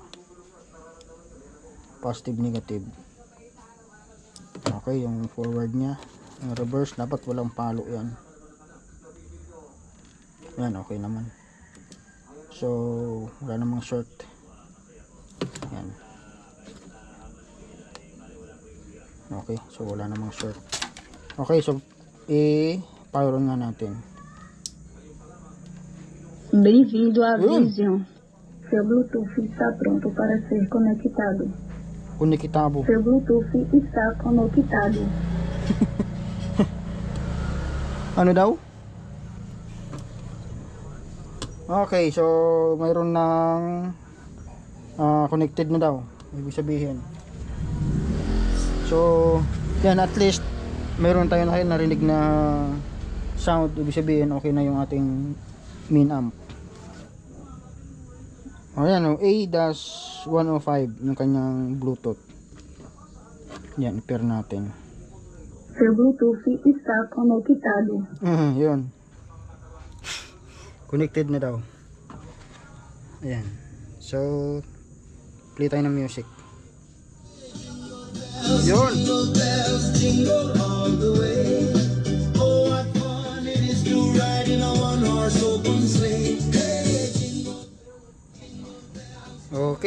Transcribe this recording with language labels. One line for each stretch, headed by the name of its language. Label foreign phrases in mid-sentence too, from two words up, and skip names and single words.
English: Positive, negative.
Filipino: Okay, yung forward niya. Yung reverse dapat walang palo yan. Yan, okay naman. So wala namang short. Yan. Okay, so wala namang short. Okay, so i-
English: power on
Filipino: nga natin.
Portuguese: Bem-vindo à Vision. Seu Bluetooth está pronto para ser conectado. Conectado. Seu Bluetooth está conectado.
Filipino: Ano daw? Okay, so mayroon ng connected na daw. Ibig sabihin. So, yan,
English: at least
Filipino: mayroon tayo narinig na sound. Ibig sabihin okay na yung ating
English: main amp.
Filipino: Ayan, A-105 yung kanyang Bluetooth. Yan, i-pair natin.
Portuguese: Seu Bluetooth está conectado.
Filipino: Yun. Connected na daw. Ayan. So, play tayo ng music. Yun. Okay.